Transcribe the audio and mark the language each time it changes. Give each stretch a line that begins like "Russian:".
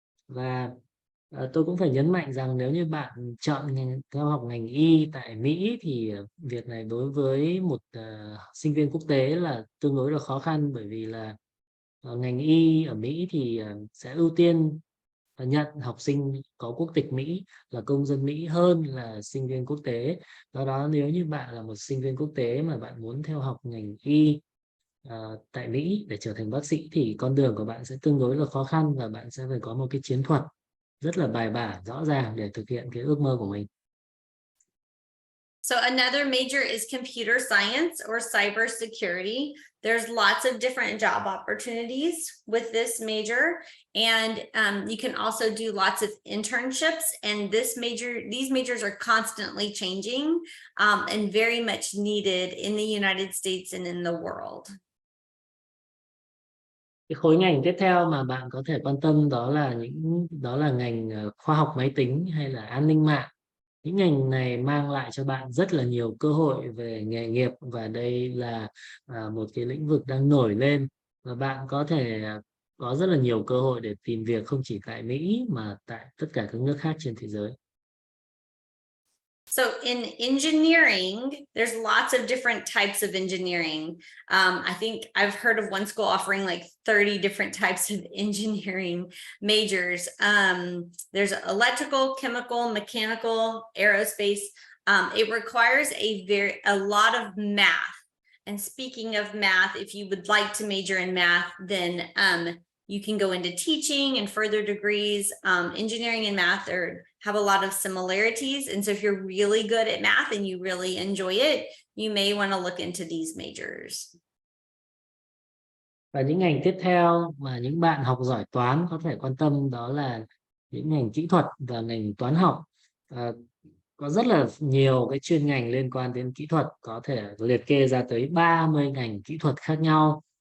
Vietnamese: Và tôi cũng phải nhấn mạnh rằng nếu như bạn chọn theo học ngành y tại Mỹ thì việc này đối với một sinh viên quốc tế là tương đối là khó khăn, bởi vì là ngành y ở Mỹ thì sẽ ưu tiên nhận học sinh có quốc tịch Mỹ, là công dân Mỹ hơn là sinh viên quốc tế. Do đó nếu như bạn là một sinh viên quốc tế mà bạn muốn theo học ngành y tại Mỹ để trở thành bác sĩ thì con đường của bạn sẽ tương đối là khó khăn, và bạn sẽ phải có một cái chiến thuật rất là bài bản, rõ ràng để thực hiện cái ước mơ của mình.
English: So another major is computer science or cybersecurity. There's lots of different job opportunities with this major, and you can also do lots of internships. And these majors are constantly changing and very much needed in the United States and in the world.
Vietnamese: Cái khối ngành tiếp theo mà bạn có thể quan tâm đó là ngành khoa học máy tính hay là an ninh mạng. Những ngành này mang lại cho bạn rất là nhiều cơ hội về nghề nghiệp, và đây là một cái lĩnh vực đang nổi lên, và bạn có thể có rất là nhiều cơ hội để tìm việc không chỉ tại Mỹ mà tại tất cả các nước khác trên thế giới.
English: So in engineering, there's lots of different types of engineering. I think I've heard of one school offering like 30 different types of engineering majors. There's electrical, chemical, mechanical, aerospace. It requires a lot of math. And speaking of math, if you would like to major in math, then you can go into teaching and further degrees. Engineering and math have a lot of similarities. And so if you're really good at math and you really enjoy it, you may want to look into these majors.
Vietnamese: Và những ngành tiếp theo mà những bạn học giỏi toán có thể quan tâm đó là những ngành kỹ thuật và ngành toán học. Có rất là nhiều cái chuyên ngành liên quan đến kỹ thuật, có thể liệt kê ra tới 30 ngành kỹ thuật khác nhau.